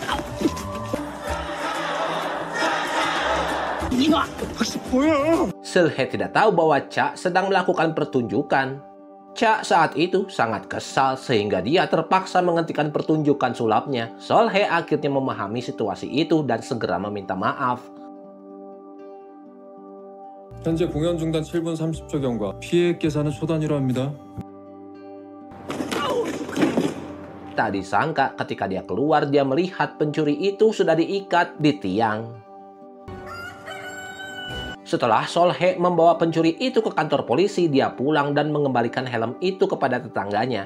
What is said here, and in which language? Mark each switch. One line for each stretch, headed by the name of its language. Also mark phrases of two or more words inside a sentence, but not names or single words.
Indonesian: Seul-hae tidak tahu bahwa Cha sedang melakukan pertunjukan. Cha saat itu sangat kesal sehingga dia terpaksa menghentikan pertunjukan sulapnya. Seul-hae akhirnya memahami situasi itu dan segera meminta maaf.
Korean: 현재 공연 중단 7분 30초 경과. 피해 계산은 초 단위로 합니다.
Indonesian: Tak disangka ketika dia keluar, dia melihat pencuri itu sudah diikat di tiang. Setelah Seul-hae membawa pencuri itu ke kantor polisi, dia pulang dan mengembalikan helm itu kepada tetangganya.